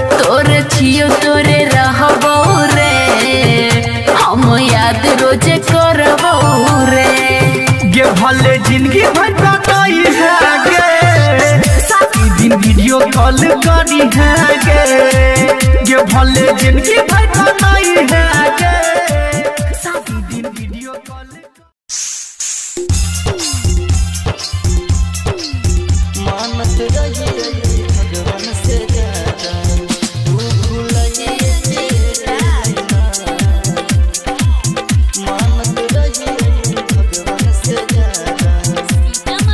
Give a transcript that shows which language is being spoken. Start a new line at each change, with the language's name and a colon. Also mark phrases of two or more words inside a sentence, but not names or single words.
Maithili: तोरे छियो तोरे रहबो रे, हम याद याद रोजे करबो रे गे भले जिंदगी भर बताई है गे साथी दिन
English: video call
Maithili: करी है गे भले जिंदगी भर बताई है गे साथी दिन
English: video call
Maithili: मानत रही भगवान से ज्यादा तू भूलिए मानत रही भगवान से ज्यादा तू